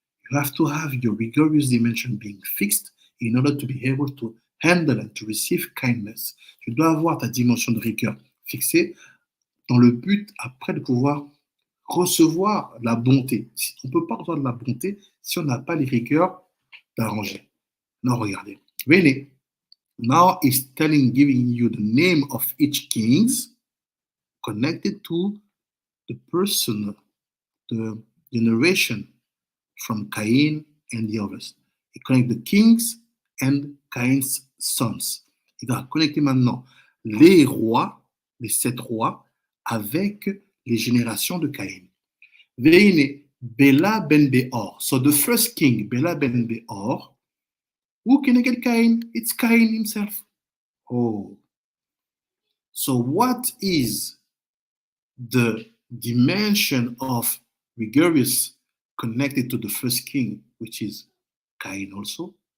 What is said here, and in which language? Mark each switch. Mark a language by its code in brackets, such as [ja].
[en] You have to have your rigorous dimension being fixed in order to be able to handle and to receive kindness. [fr] Tu dois avoir ta dimension de rigueur fixée dans le but après de pouvoir recevoir la bonté. On ne peut pas recevoir de la bonté si on n'a pas les rigueurs d'arranger. [en] Now regardez. Really, now he's giving you the name of each kings connected to the person, the generation from Cain and the others. He connects the kings and Cain's sons. [fr] Il va connecter maintenant les rois, les 7 rois, avec les générations de Cain. [he] Veine Bela ben Beor. [en] So the first king, Bela ben Beor, who can get Cain? It's Cain himself. Oh. So what is the dimension of rigorous connected to the first king, which is Cain also?